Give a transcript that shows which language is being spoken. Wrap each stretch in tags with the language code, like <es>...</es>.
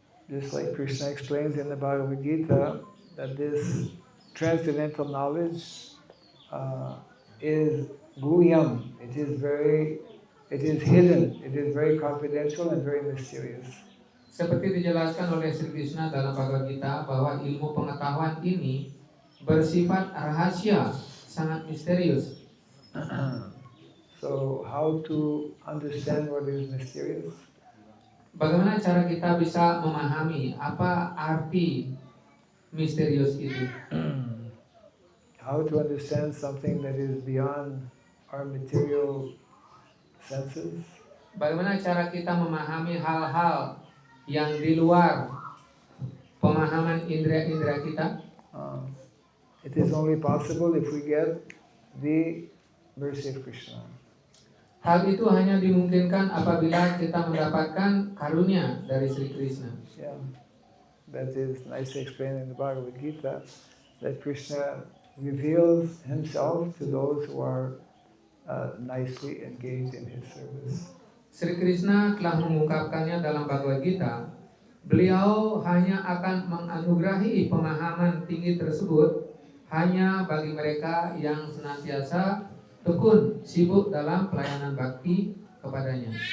<en>Just like Krishna explains in the Bhagavad Gita, that this transcendental knowledge is guhyam. It is hidden. It is very confidential and very mysterious.</en> <id>Seperti dijelaskan oleh Sri Krishna dalam Bhagavad Gita bahwa ilmu pengetahuan ini bersifat rahasia, sangat misterius.</id> <en>So how to understand what is mysterious?</en> <id>Bagaimana cara kita bisa memahami apa arti misterius itu?</id> <en>How to understand something that is beyond our material senses?</en> <id>Bagaimana cara kita memahami hal-hal yang di luar pemahaman indera-indera kita?</id> <en>It is only possible if we get the mercy of Krishna.</en> <id>Hal itu hanya dimungkinkan apabila kita mendapatkan karunia dari Sri Krishna.</id> <en>Yeah, that is nicely explained in the Bhagavad Gita, that Krishna reveals himself to those who are nicely engaged in his service.</en> <id>Sri Krishna telah mengungkapkannya dalam Bhagavad Gita. Beliau hanya akan menganugerahi pemahaman tinggi tersebut hanya bagi mereka yang senantiasa tekun sibuk dalam pelayanan bakti kepadanya.</id>